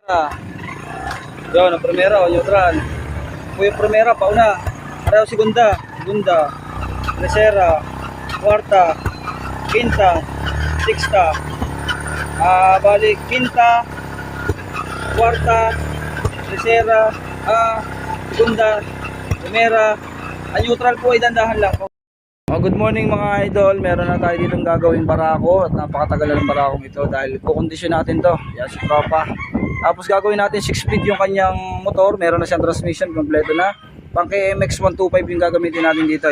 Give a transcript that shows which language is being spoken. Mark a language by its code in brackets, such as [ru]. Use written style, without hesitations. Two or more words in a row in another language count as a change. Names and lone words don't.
[tl] Yun, ang primera o neutral. Kung yung primera, pauna. Pareho segunda. Segunda. Tercera. Kwarta. Quinta. Sixta. Balik. Quinta. Kwarta. Tercera. Segunda. Primera. Ang neutral po ay dandahan lang. [en] Good morning [tl] mga idol. Meron na tayo ditong gagawing barako at napakatagal na ng barakong ito dahil kukondisyon natin to. Yan si Tropa. Tapos gagawin natin 6 speed yung kanyang motor. Meron na siyang transmission, kompleto na. Pang KMX 125 yung gagamitin natin dito.